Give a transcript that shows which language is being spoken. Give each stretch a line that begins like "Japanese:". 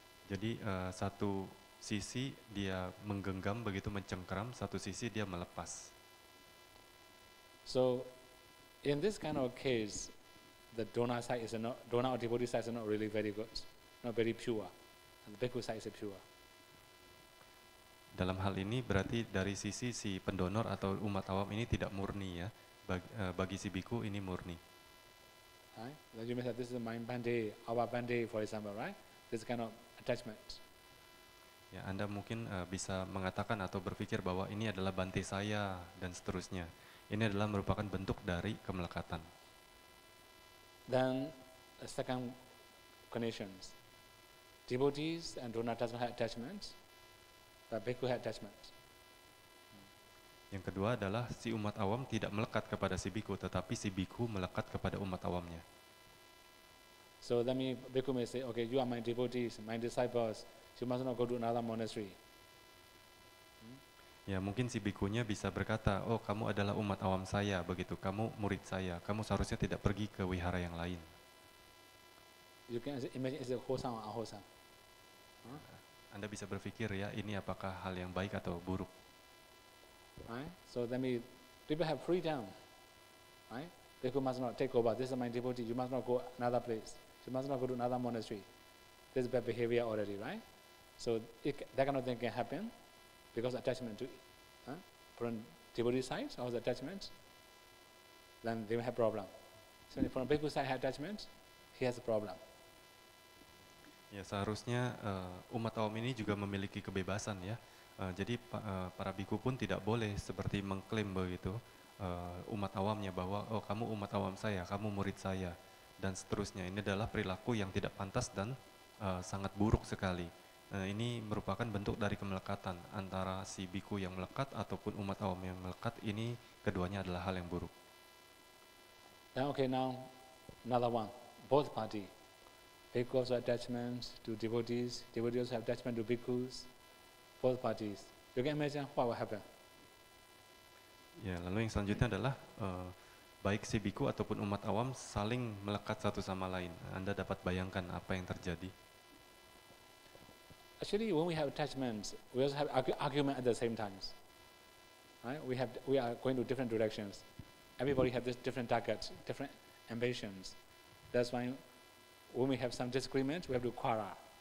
Indonesian: Jadi satu sisi dia menggenggam begitu mencengkeram, satu sisi dia melepas.
English: So in this kind of case, the donor side is not, donor or devotee side is not really very good, not very pure. And the bhikkhu side is pure.
Indonesian: Dalam hal ini berarti dari sisi si pendonor atau umat awam ini tidak murni ya, bagi si biku ini murni.
English: Right? Then you may say, this is my bande, our bande, for example, right? This kind of attachment.
Indonesian: Ya, Anda mungkin bisa mengatakan atau berpikir bahwa ini adalah bante saya dan seterusnya. Ini adalah merupakan bentuk dari kemelekatan.
English: Then the second conditions, devotees and donor doesn't have attachments, but bhikkhu have attachments.
Indonesian: Yang kedua adalah si umat awam tidak melekat kepada si biku, tetapi si biku melekat kepada umat awamnya.
English: So that means bhikkhu may say, okay, you are my devotees, my disciples, you must not go to another monastery.
Indonesian: Ya, mungkin si bikunya bisa berkata, oh kamu adalah umat awam saya, begitu, kamu murid saya, kamu seharusnya tidak pergi ke wihara yang lain.
English: You can imagine is it wholesome or unwholesome?
Indonesian: Anda bisa berpikir ya, ini apakah hal yang baik atau buruk.
English: Right? So that means people have freedom. Right? Bhikkhu must not take over. This is my devotee. You must not go another place. You must not go to another monastery. This is bad behavior already, right? So that kind of thing can happen because attachment to from devotee side or the attachment, then they will have problem. So from bhikkhu side have attachment, he has a problem.
Indonesian: Ya, seharusnya umat awam ini juga memiliki kebebasan ya. Jadi para biku pun tidak boleh seperti mengklaim begitu umat awamnya bahwa oh kamu umat awam saya, kamu murid saya dan seterusnya. Ini adalah perilaku yang tidak pantas dan sangat buruk sekali. Ini merupakan bentuk dari kemelekatan antara si biku yang melekat ataupun umat awam yang melekat. Ini keduanya adalah hal yang buruk.
English: Okay, now another one, both party. Bhikkhu also attachment to devotees, devotees also have attachment to bhikkhus, both parties. You can imagine what will happen.
Indonesian: Ya, lalu yang selanjutnya adalah baik si biku ataupun umat awam saling melekat satu sama lain. Anda dapat bayangkan apa yang terjadi.
English: Actually, when we have attachments, we also have argument at the same times. Right? We are going to different directions. Everybody have this different targets, different ambitions. That's why when we have some disagreement, we have to quarrel.